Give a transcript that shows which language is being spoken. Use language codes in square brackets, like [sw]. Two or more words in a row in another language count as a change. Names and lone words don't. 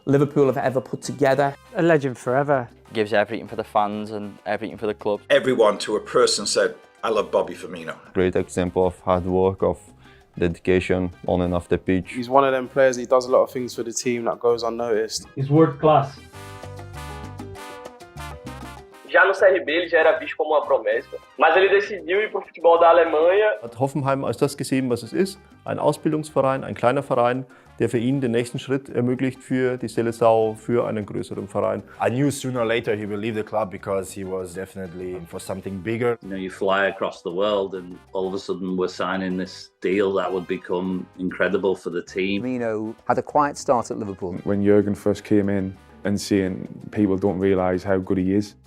[en] Liverpool have ever put together. A legend forever. Gives everything for the fans and everything for the club. Everyone to a person said, I love Bobby Firmino. Great example of hard work, of dedication on and off the pitch. He's one of them players, he does a lot of things for the team that goes unnoticed. He's world class. [pt] Já no CRB ele já era visto como uma promessa, mas ele decidiu ir para o futebol da Alemanha. [de] Hat Hoffenheim als das gesehen, was es ist, ein Ausbildungsverein, ein kleiner Verein, der für ihn den nächsten Schritt ermöglicht für die Seleção, für einen größeren Verein. [en] I knew sooner or later he will leave the club because he was definitely for something bigger. You know, you fly across the world and all of a sudden we're signing this deal that would become incredible for the team. Firmino had a quiet start at Liverpool. When Jurgen first came in and seeing people don't realise how good he is.